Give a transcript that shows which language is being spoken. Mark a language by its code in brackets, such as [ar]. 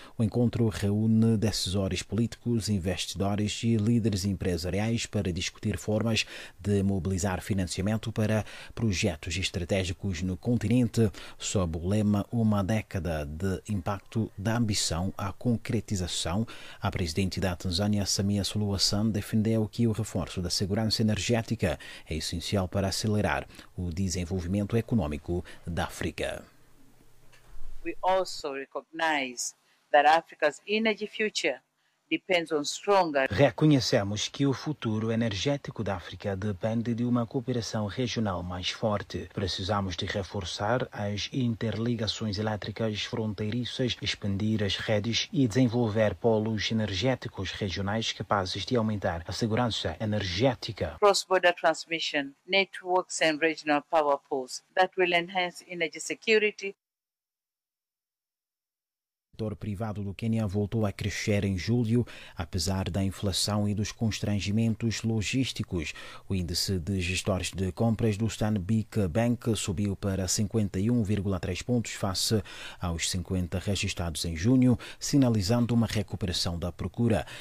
[pt] O encontro reúne decisores políticos, investidores e líderes empresariais para discutir formas de mobilizar financiamento para projetos estratégicos no continente, sob o lema Uma Década de Impacto da Ambição à Concretização. A presidente da Tanzânia, Samia Suluhu Hassan, defendeu que o reforço da segurança energética é essencial para acelerar o desenvolvimento econômico da África. [en] We also recognize that Africa's energy future depends on stronger. [pt] Reconhecemos que o futuro energético da África depende de uma cooperação regional mais forte. Precisamos de reforçar as interligações elétricas fronteiriças, expandir as redes e desenvolver polos energéticos regionais capazes de aumentar a segurança energética. [en] Cross-border transmission, networks and regional power pools that will enhance energy security. [pt] setor privado do Quênia voltou a crescer em julho, apesar da inflação e dos constrangimentos logísticos. O índice de gestores de compras do Stanbic Bank subiu para 51,3 pontos face aos 50 registados em junho, sinalizando uma recuperação da procura.